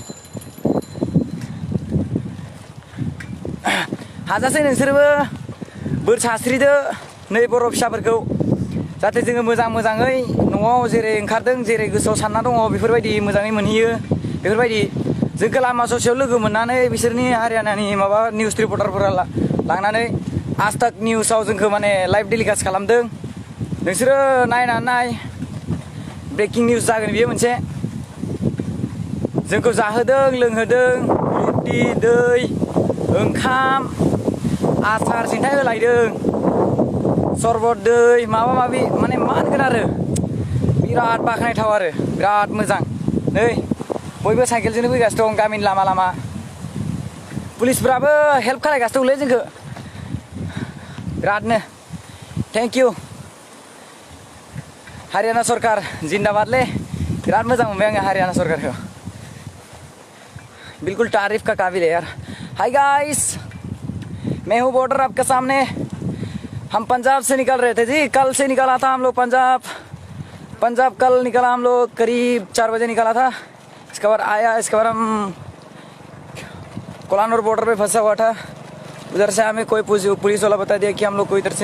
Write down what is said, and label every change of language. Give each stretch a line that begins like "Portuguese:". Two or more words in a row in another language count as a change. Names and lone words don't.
Bodo: हाजासे नोंसोरबो बोर सास्रिदो नै बर' फिसाफोरखौ जाहाथे जोङो मोजाङै न'आव जेरै ओंखारदों जेरै गोसोआव सानना दङ बेफोरबायदि मोजाङै मोनहैयो बेफोरबायदि जोंखौ लामा ससेयाव लोगो मोननानै बिसोरनि हारियानानि माबा निउस रिपर्टारफोरा लांनानै आज तक निउसाव जोंखौ माने
English: live telecast
Bodo: खालामदों नोंसोरो नायनानै नाय
English: breaking news
Bodo: जागोन बियो मोनसे जोंखौ जाहोदों लोंहोदों रुटि दै ओंखाम आसार सिन्थाय होलायदों सरबत दै माबा माबि माने मा होनगोन आरो बिराद बाख्नायथाव आरो बिराद मोजां नै बयबो साइकेलजोंनो फैगासिनो दं गामिनि लामा लामा पुलिसफ्राबो हेल्प खालायगासिनो दंलै जोंखौ बिरादनो
English: thank you
Bodo: हारियाना सरकार जिन्दाबादले बिराद मोजां मोनबाय आङो हारियाना सरकारखौ
Hindi: बिल्कुल तारीफ का काबिल है यार
English: hi guys
Hindi: मैं हूँ बॉर्डर आपके सामने हम पंजाब से निकल रहे थे जी कल से निकला था हम लोग पंजाब कल निकला हम लोग करीब 4 बजे निकला था इसके बाद आया इसके बाद हम कोलानूर बॉर्डर पे फंसा हुआ था उधर से हमें कोई पुलिस वाला बता दिया कि हम लोग को इधर से